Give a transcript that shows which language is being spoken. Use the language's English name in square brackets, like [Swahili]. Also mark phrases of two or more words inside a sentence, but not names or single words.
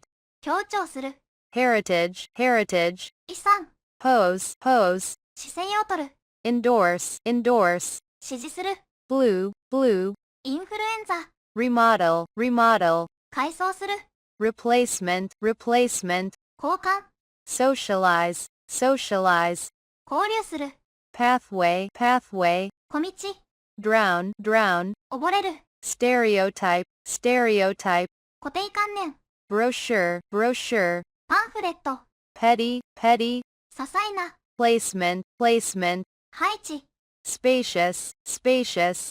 [Japanese] 強調する、 [English] heritage, heritage, [Japanese] 遺産、 [English] pose, pose, [Japanese] 姿勢をとる、 [English] endorse, endorse, [Japanese] 支持する、 [English] blue, blue, [Japanese] インフルエンザ、 [English] remodel, remodel, [Japanese] 改装する、 [English] replacement, replacement, [Japanese] 交換、 [English] socialize, socialize, [Japanese] 交流する、 [English] pathway, pathway, [Japanese] 小道、 [English] drown, drown, [Japanese] 溺れる、 [English] stereotype, stereotype, [Japanese] 固定観念、 [English] brochure, brochure, [Japanese] パンフレット、 [English] petty, petty, [Japanese] 些細な、 [English] placement, placement, [Japanese] 配置、 [English] spacious, spacious,